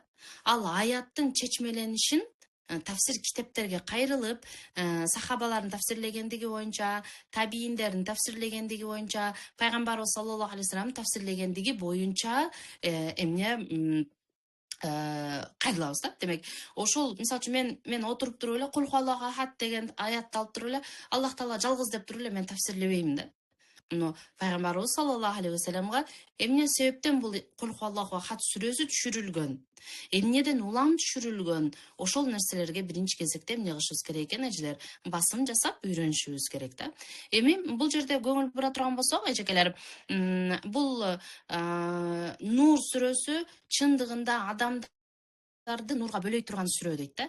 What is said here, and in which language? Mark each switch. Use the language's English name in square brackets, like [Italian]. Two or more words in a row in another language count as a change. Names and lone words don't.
[Kyrgyz] Ал аяттын чечмеленишин тафсир китептерге кайрылып, сахабалардын тафсирлегендиги боюнча, табииндердин тафсирлегендиги боюнча, пайгамбарыбыз [Arabic] صلى الله عليه وسلم [Kyrgyz] тафсирлегендиги боюнча кайрылабыз да. Демек, ошол мисалы үчүн мен отуруп туруп эле [Arabic] قل هو الله أحد [Kyrgyz] деген аятты алып туруп эле Аллах таала жалгыз деп туруп эле мен тафсирлебеймин да. Пайгамбарыбыз [Arabic] صلى الله عليه وسلم [Kyrgyz] эмне себептен бул [Arabic] قل هو الله أحد [Kyrgyz] сүрөсү түшүрүлгөн, эмнеден улам түшүрүлгөн, ошол нерселерге биринчи кезекте эмне кылышыбыз керек экен эжелер? Басым жасап үйрөнүшүбүз керек да. Эми бул жерде көңүл бура турган болсок, эжекелер, бул Нур сүрөсү чындыгында адамдарды нурга бөлөй турган сүрө дейт да.